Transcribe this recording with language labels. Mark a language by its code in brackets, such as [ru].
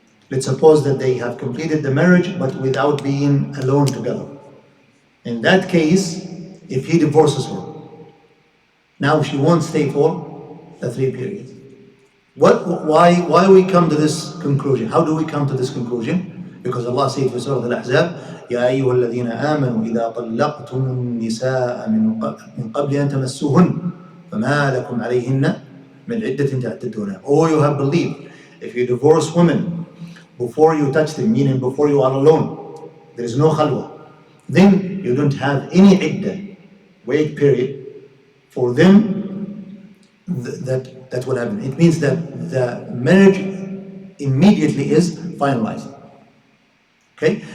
[en] Let's suppose that they have completed the marriage but without being alone together. In that case, if he divorces her, now she won't stay for the 3 periods. Why we come to this conclusion? How do we come to this conclusion? Because Allah said in Surah Al-Ahzab, [ar] يا أيها الذين آمنوا إذا طلقتم النساء من قبل أن تمسوهن فما لكم عليهن من عدة تعتدونها. [en] Oh, you have believed. If you divorce women before you touch them, meaning before you are alone, there is no khalwa, then you don't have any iddah, wait period, for them that will happen. It means that the marriage immediately is finalized. Okay?